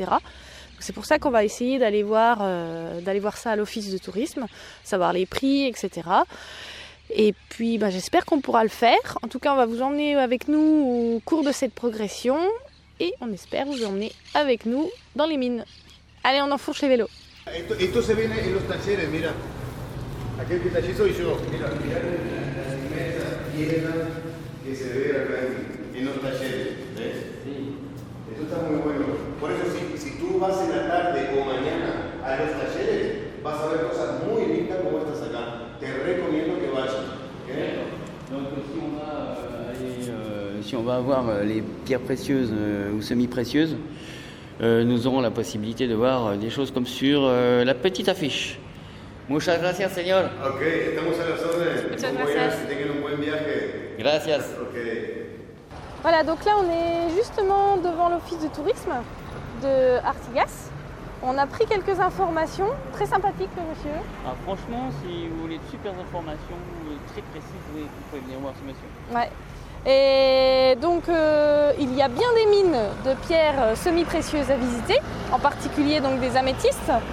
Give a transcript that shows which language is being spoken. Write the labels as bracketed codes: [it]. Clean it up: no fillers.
[fr] Donc c'est pour ça qu'on va essayer d'aller voir ça à l'office de tourisme, savoir les prix, etc. Et puis j'espère qu'on pourra le faire. En tout cas, on va vous emmener avec nous au cours de cette progression. Et on espère vous emmener avec nous dans les mines. Allez, on enfourche les vélos. [es] Esto se viene en los talleres, mira. Aquel que taller soy yo. Mira, las mesas llenas que se ve acá en los talleres. ¿Ves? Sí. Esto está muy bueno. Por eso, si tú vas en la tarde o mañana a los talleres, vas a ver cosas muy lindas como estas acá. Te recomiendo que vayas. Okay? [fr] Donc si on va avoir les pierres précieuses ou semi-précieuses, nous aurons la possibilité de voir des choses comme sur la petite affiche. [es] Muchas gracias, señor. Ok, estamos a las órdenes. Muchas gracias. Que tengan un buen viaje. Gracias. Ok. [fr] Voilà, donc là on est justement devant l'office de tourisme de Artigas. On a pris quelques informations, très sympathiques le monsieur. Ah, franchement, si vous voulez de super informations très précises, vous pouvez venir voir ce monsieur. Ouais. Et donc il y a bien des mines de pierres semi-précieuses à visiter, en particulier donc des améthystes.